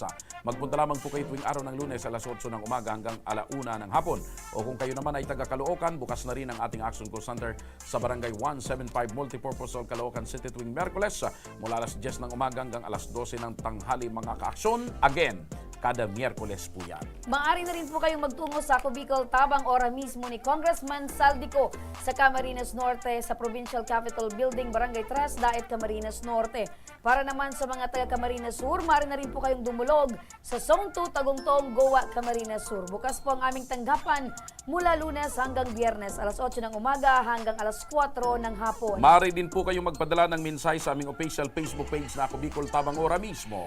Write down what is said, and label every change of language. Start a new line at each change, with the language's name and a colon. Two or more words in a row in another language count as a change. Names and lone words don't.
Filipino: Magpunta lamang po kayo tuwing araw ng Lunes alas 8 ng umaga hanggang ala 1 ng hapon. O kung kayo naman ay taga Caloocan, bukas na rin ang ating Action Call Center sa Barangay 175 Multipurpose Hall, Caloocan City tuwing Miyerkules mula alas 10 ng umaga hanggang alas 12 ng tanghali mga kaaksyon. Again, kada Miyerkules po yan. Maaari na rin po kayong magtungo sa Ako Bicol Tabang ora mismo ni Congressman Saldico sa Camarines Norte sa Provincial Capitol Building, Barangay Tres, Daet, Camarines Norte. Para naman sa mga taga Camarines Sur, maaari na rin po kayong dumulog sa Zone 2 Tagungtong, Goa, Camarines Sur. Bukas po ang aming tanggapan mula Lunes hanggang Biyernes, alas 8 ng umaga hanggang alas 4 ng hapon. Maaari din po kayong magpadala ng mensahe sa aming
English: official Facebook page
Filipino: na Ako Bicol Tabang ora mismo.